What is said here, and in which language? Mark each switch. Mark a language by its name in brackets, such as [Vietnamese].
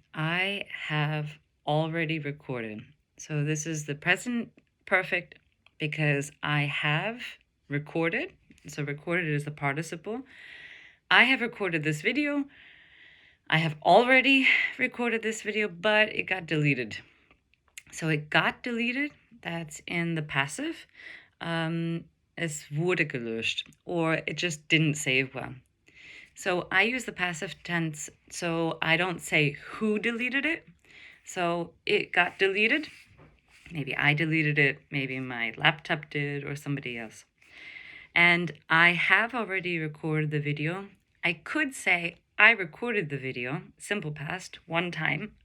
[English] I have already recorded. So this is the present perfect because I have recorded. So recorded is the participle. I have recorded this video. I have already recorded this video, but it got deleted. So it got deleted. That's in the passive. [German] Es wurde gelöscht, [English] or it just didn't save well. So I use the passive tense, so I don't say who deleted it. So it got deleted. Maybe I deleted it, maybe my laptop did, or somebody else. And I have already recorded the video. I could say I recorded the video, simple past, one time.